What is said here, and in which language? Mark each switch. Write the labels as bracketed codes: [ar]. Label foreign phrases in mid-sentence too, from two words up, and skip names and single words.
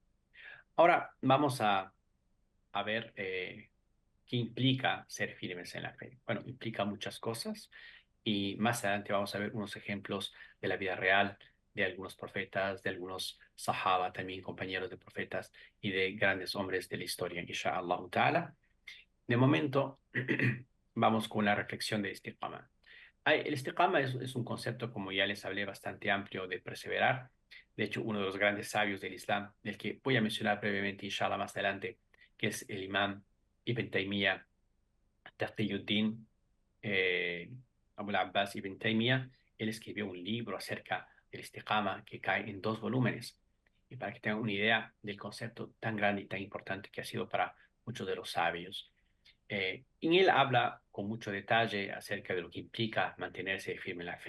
[es] Ahora vamos a ver qué implica ser firmes en la fe. Bueno, implica muchas cosas y más adelante vamos a ver unos ejemplos de la vida real de algunos profetas, de algunos sahaba, también compañeros de profetas y de grandes hombres de la historia, [ar] إن شاء الله تعالى. [es] De momento, vamos con la reflexión de istiqama. El istiqama es un concepto, como ya les hablé, bastante amplio de perseverar. De hecho, uno de los grandes sabios del Islam, del que voy a mencionar brevemente, inshallah, más adelante, que es el imam Ibn Taymiyyah, Taqiyuddin, Abu al-Abbas Ibn Taymiyyah. Él escribió un libro acerca del istiqama que cae en 2 volúmenes. Y para que tengan una idea del concepto tan grande y tan importante que ha sido para muchos de los sabios. En él habla con mucho detalle acerca de lo que implica mantenerse firme en la fe.